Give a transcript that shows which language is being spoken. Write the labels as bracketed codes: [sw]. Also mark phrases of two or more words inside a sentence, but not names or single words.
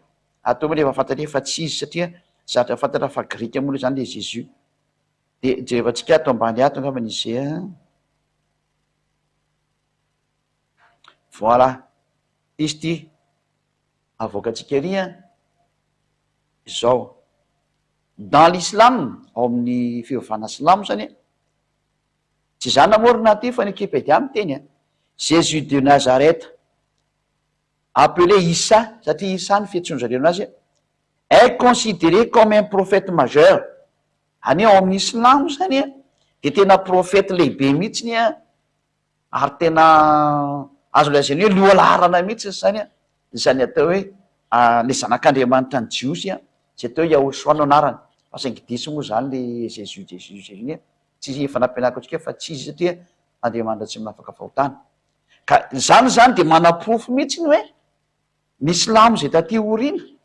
[mg] Atao moa rehefa fantatra efa tsy izy satria zatra fantatra fa grika moa zany le Jésus. Dia jerevantsika ato ambany ato angamba izay voilà izy ty avoakantsika ery izao. [fr] Dans l'islam [mg] ao amin'ny fivavahana silamo zany tsy zany namorona ty fa ny Wikipédia miteny Jésus de Nazareth appelé Isa satria Isa ny fiantsoan-jareo anazy [fr] est considéré comme un prophète majeur. [mg] Any ao amin'ny Islamo zany de tena prophète lehibe mihitsiny ary tena azo lazaina hoe lohalarana mihitsy zany zany atao hoe le zanak'Andriamanitra ny Jiosy zay atao hoe Yahosoa no anarany fa saingy diso moa zany le Jésus iny tsy efa nampianariko atsika fa tsy izy satria Andriamanitra tsy minafaka fahotana ka zany de mana-profo mihitsy ny hoe ny Islamo zay taty orina